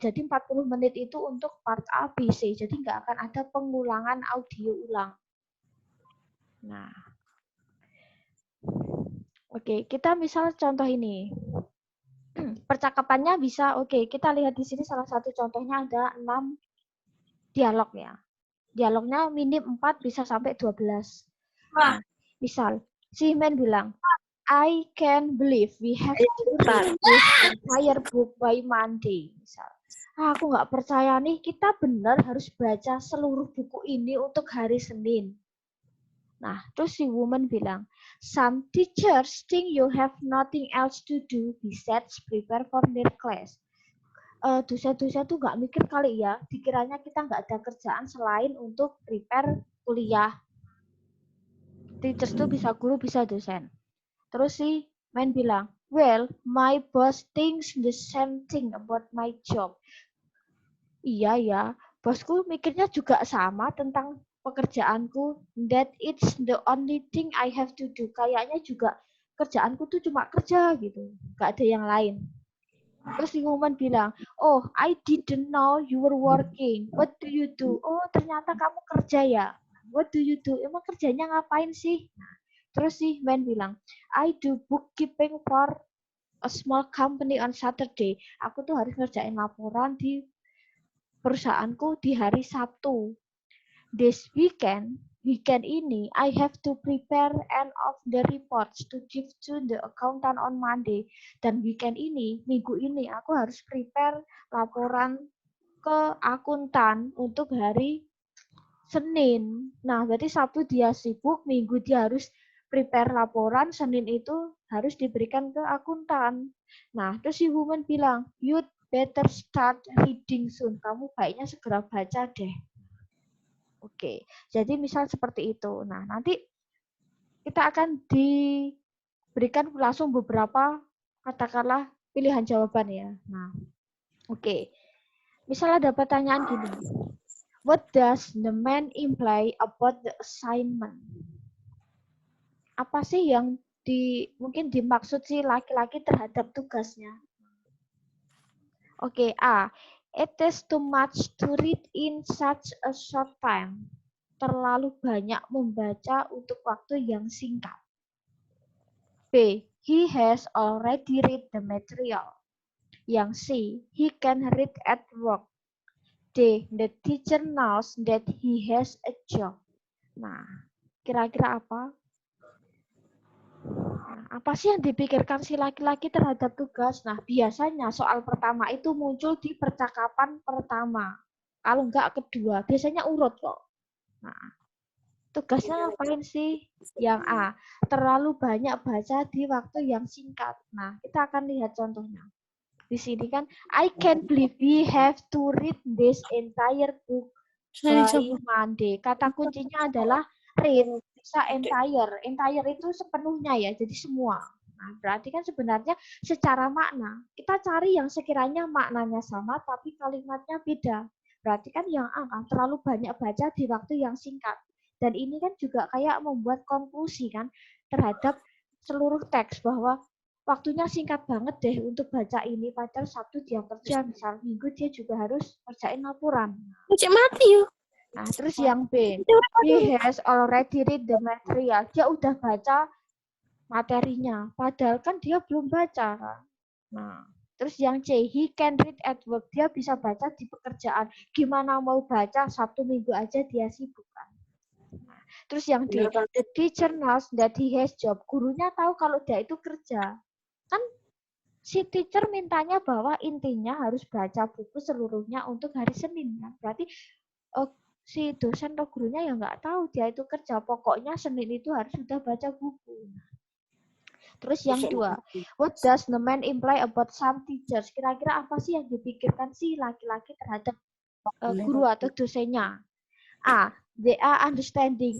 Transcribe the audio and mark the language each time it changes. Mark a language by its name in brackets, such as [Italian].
[Indonesian] Jadi 40 menit itu untuk part A, B, C. Jadi nggak akan ada pengulangan audio ulang. Nah, oke, kita misal contoh ini. Percakapannya bisa, oke, kita lihat di sini salah satu contohnya ada 6 dialog ya. Dialognya minim 4 bisa sampai 12. Nah, misal, si Men bilang, [English] I can't believe we have to read this entire book by Monday. [Indonesian] Misal. Aku nggak percaya nih, kita benar harus baca seluruh buku ini untuk hari Senin. Nah, terus si [English] woman [Indonesian] bilang, [English] some teachers think you have nothing else to do besides prepare for their class. [Indonesian] Dosen-dosen tuh nggak mikir kali ya, dikiranya kita nggak ada kerjaan selain untuk prepare kuliah. [English] Teachers [Indonesian] tuh bisa guru, bisa dosen. Terus si [English] man [Indonesian] bilang, [English] well, my boss thinks the same thing about my job. [Indonesian] Iya ya, bosku mikirnya juga sama tentang pekerjaanku. [English] That it's the only thing I have to do. [Indonesian] Kayaknya juga kerjaanku tuh cuma kerja gitu, nggak ada yang lain. Terus si [English] woman [Indonesian] bilang, [English] oh, I didn't know you were working. What do you do? [Indonesian] Oh, ternyata kamu kerja ya. [English] What do you do? [Indonesian] Emang kerjanya ngapain sih? Terus si [English] man [Indonesian] bilang, [English] I do bookkeeping for a small company on Saturday. [Indonesian] Aku tuh harus ngerjain laporan di perusahaanku di hari Sabtu. [English] This weekend [Indonesian] ini, [English] I have to prepare end of the reports to give to the accountant on Monday. [Indonesian] Dan weekend ini, minggu ini, aku harus prepare laporan ke akuntan untuk hari Senin. Nah, berarti Sabtu dia sibuk, Minggu dia harus prepare laporan, Senin itu harus diberikan ke akuntan. Nah, terus si [English] woman [Indonesian] bilang, [English] you'd better start reading soon. [Indonesian] Kamu baiknya segera baca deh. Oke, jadi misal seperti itu. Nah, nanti kita akan diberikan langsung beberapa, katakanlah, pilihan jawaban ya. Nah, oke. Misalnya ada pertanyaan gini. [English] What does the man imply about the assignment? [Indonesian] Apa sih yang mungkin dimaksud si laki-laki terhadap tugasnya? Oke, A. [English] It is too much to read in such a short time. [Indonesian] Terlalu banyak membaca untuk waktu yang singkat. B. [English] He has already read the material. [Indonesian] Yang C. [English] He can read at work. D. The teacher knows that he has a job. [Indonesian] Nah, kira-kira apa? Apa sih yang dipikirkan si laki-laki terhadap tugas? Nah, biasanya soal pertama itu muncul di percakapan pertama. Kalau enggak kedua, biasanya urut kok. Nah, tugasnya ngapain sih? Yang A, terlalu banyak baca di waktu yang singkat. Nah, kita akan lihat contohnya. Di sini kan, [English] I can't believe we have to read this entire book by Monday. [Indonesian] Kata kuncinya adalah read, bisa entire. Entire itu sepenuhnya ya, jadi semua. Nah, berarti kan sebenarnya secara makna, kita cari yang sekiranya maknanya sama, tapi kalimatnya beda. Berarti kan yang A kan, terlalu banyak baca di waktu yang singkat. Dan ini kan juga kayak membuat konklusi kan, terhadap seluruh teks, bahwa waktunya singkat banget deh untuk baca ini, padahal Sabtu dia kerja, misal Minggu dia juga harus kerjain laporan. Cek mati yuk. Nah, terus yang B, [English] he has already read the material. [Indonesian] Dia udah baca materinya, padahal kan dia belum baca kan. Nah, terus yang C, [English] he can read at work. [Indonesian] Dia bisa baca di pekerjaan. Gimana mau baca Sabtu Minggu aja dia sibuk kan. Nah, terus yang D, [English] the teacher knows that he has job. [Indonesian] Gurunya tahu kalau dia itu kerja. Kan si teacher mintanya bahwa intinya harus baca buku seluruhnya untuk hari Senin kan. Berarti si dosen atau gurunya ya nggak tahu dia itu kerja. Pokoknya Senin itu harus sudah baca buku. Terus yang dua, [English] what does the man imply about some teachers? [Indonesian] Kira-kira apa sih yang dipikirkan si laki-laki terhadap guru atau dosennya? [English] A, they are understanding.